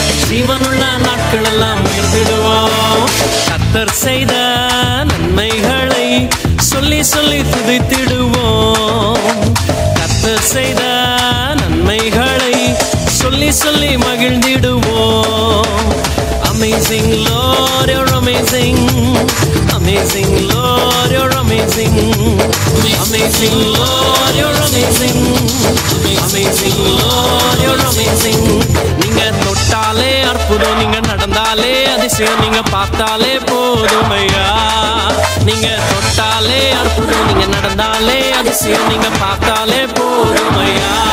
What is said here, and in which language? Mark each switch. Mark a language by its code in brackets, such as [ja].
[ta] ஜீவனுள்ள நாட்கள் எல்லாம் உயர்த்திடுவோம். கர்த்தர் செய்த நன்மைகளை சொல்லி சொல்லி துதித்திடுவோம். கர்த்தர் செய்த நன்மைகளை சொல்லி சொல்லி மகிழ்ந்திடுவோம். [en] Amazing Lord, you're amazing. Amazing Lord, you're amazing. Amazing Lord, you're amazing. Amazing Lord, you're amazing. [ta] நீங்க தொட்டாலே அற்புதம், நீங்க நடந்தாலே அதிசயம், நீங்க பார்த்தாலே போதுமையா. நீங்க தொட்டாலே அற்புதம், நீங்க நடந்தாலே அதிசயம், நீங்க பார்த்தாலே போதுமையா.